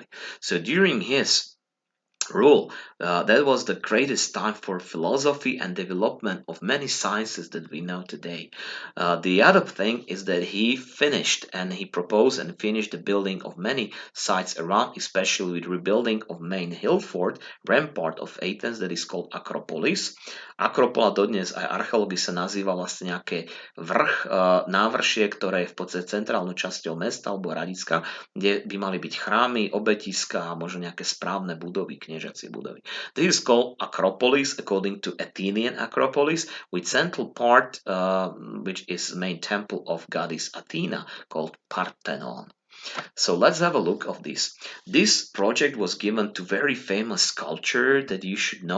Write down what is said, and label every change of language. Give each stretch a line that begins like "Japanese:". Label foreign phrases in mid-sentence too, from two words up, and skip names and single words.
English: So during his rule, that was the greatest time for philosophy and development of many sciences that we know today. The other thing is that he finished and he proposed and finished the building of many sites around, especially with rebuilding of main hill fort, rampart of Athens that is called Acropolis.
Slovak: Akropola dodnes aj archeológi sa nazýva vlastne nejaké návršie, ktoré je v podstate centrálnou časťou mesta alebo Radiska, kde by mali byť chrámy, obetiska a možno nejaké správne budovy, kniežacie budovy.
English: This is called Acropolis according to Athenian Acropolis, with central part which is main temple of goddess Athena called Parthenon. So let's have a look of this. This project was given to very famous sculptor that you should know.